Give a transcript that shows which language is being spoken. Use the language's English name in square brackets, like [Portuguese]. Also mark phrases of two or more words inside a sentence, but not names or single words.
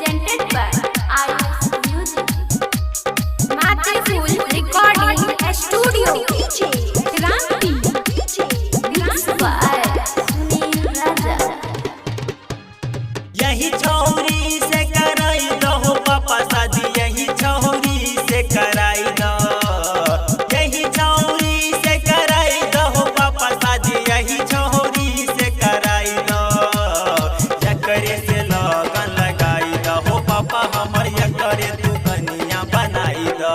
[English] presented by IS Music. Matthew Full Recording Studio. Kranti. Mixed by Sunil Raja. [Bhojpuri] यही छौरी से कराई दो पापा शादी, यही छौरी से कराई दो, यही छौरी से कराई दो पापा शादी, यही छौरी से कराई दो। यकरे से लगन लगाई दो पापा हमर, यकरे तू कनिया बनाई दो।